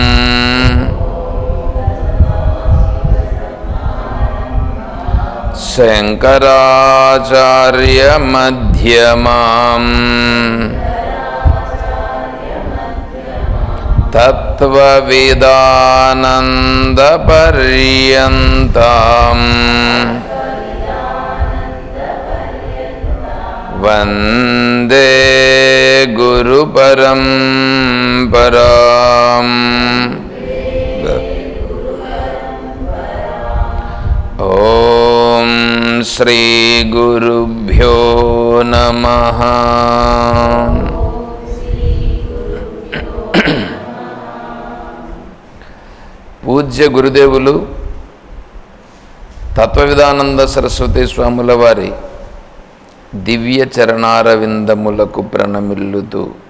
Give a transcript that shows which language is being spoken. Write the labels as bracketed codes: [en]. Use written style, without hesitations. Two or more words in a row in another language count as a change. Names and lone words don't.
[sa] शङ्कराचार्यमध्यमाम् तत्त्वविदानन्दपर्यन्ताम् वन्दे गुरुपरम्पराम्। ॐ श्री गुरुभ्यो नमः। [te] పూజ్య గురుదేవులు తత్వవిదానంద సరస్వతి స్వాముల వారి దివ్య చరణారవిందములకు ప్రణమిల్లుతూ